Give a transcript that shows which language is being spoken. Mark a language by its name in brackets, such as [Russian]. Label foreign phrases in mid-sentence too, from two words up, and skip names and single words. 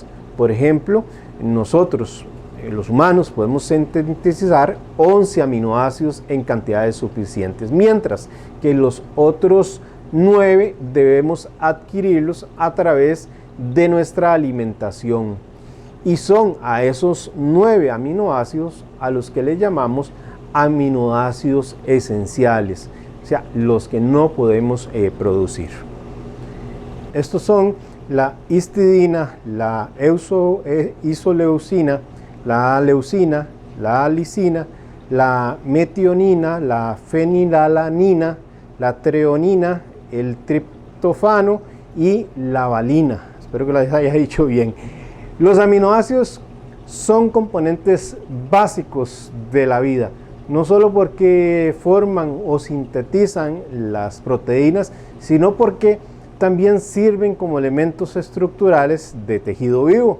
[Spanish] Por ejemplo, nosotros, los humanos, podemos sintetizar 11 aminoácidos en cantidades suficientes, mientras que los otros 9 debemos adquirirlos a través de nuestra alimentación. Y son a esos 9 aminoácidos a los que le llamamos aminoácidos esenciales, o sea, los que no podemos producir. Estos son la histidina, la isoleucina, la leucina, la lisina, la metionina, la fenilalanina, la treonina, el triptofano y la valina. Espero que lo haya dicho bien. Los aminoácidos son componentes básicos de la vida, no solo porque forman o sintetizan las proteínas, sino porque también sirven como elementos estructurales de tejido vivo.